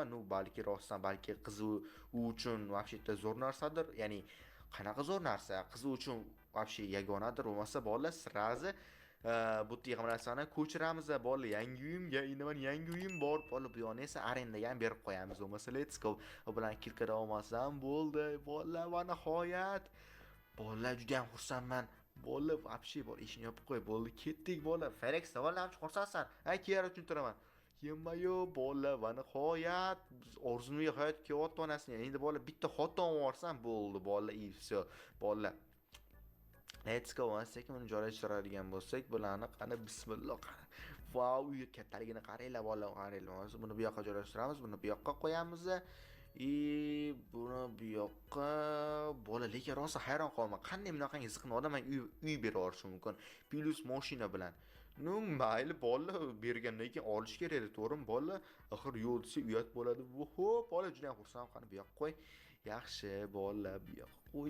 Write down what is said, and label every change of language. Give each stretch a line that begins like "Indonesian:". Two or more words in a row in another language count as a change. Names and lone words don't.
Uzbek: nu balki rostdan balki qizi u uchun вообще zo'r narsadir ya'ni qanaqa zo'r narsa qizi uchun вообще yagonadir bo'lmasa bola srazi bu yerga narsani ko'chiramiz bola yangi uyimga endi yangi uyim bor bola bu yoqni esa arendaga ham berib qo'yamiz bo'lmasa
English: let's go
Uzbek: bilan kirkira olmasam bo'ldi bola va nihoyat bola juda ham xursandman bola вообще bola ishni yopib qo'y bo'ldi ketdik bola Felix bola ham xursandsan keyin tushuntiraman yemayo bola va nihoyat orzuga hayot kelyapti onasini endi bola bitta xotin olsam bo'ldi bola
Russian: и все
Uzbek: bola
English: let's go
Uzbek: sekin uni joylashtiradigan bo'lsak bularni qani bismillah qani vau uy kattaligini qaranglar bola qaranglar buni bu yoqqa joylashtiramiz buni bu yoqqa qo'yamiz buni bu yoqqa bola lekin rosa hayron qolaman qanday bunaqangi ziqna odam uy berib yuborishi mumkin plus mashina bilan nu mayli bola bergandan keyin olish kerak edi to'g'rimi bola axir yo'l desa uyat bo'ladi oho bola juda ham xursand qani bu yoqqa qo'y yaxshi bola bu yoqqa qo'y